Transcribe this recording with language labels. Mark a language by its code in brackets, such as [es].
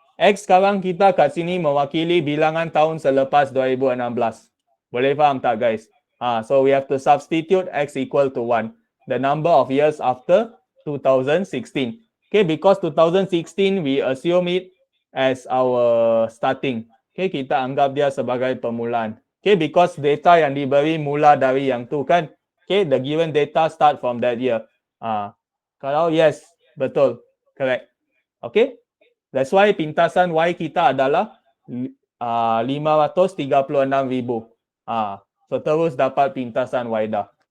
[ms] X sekarang kita kat sini mewakili bilangan tahun selepas 2016. Boleh faham tak, guys? [en] So we have to substitute X equal to 1. The number of years after 2016. Okay, because 2016 we assume it as our starting. [ms] Okay, kita anggap dia sebagai permulaan. Okay, because data yang diberi mula dari yang tu kan. [en] Okay, the given data start from that year. [ms] Kalau yes, betul, correct. Okay, [en] that's why [ms] pintasan Y kita adalah 536,000. So terus dapat pintasan Y dah.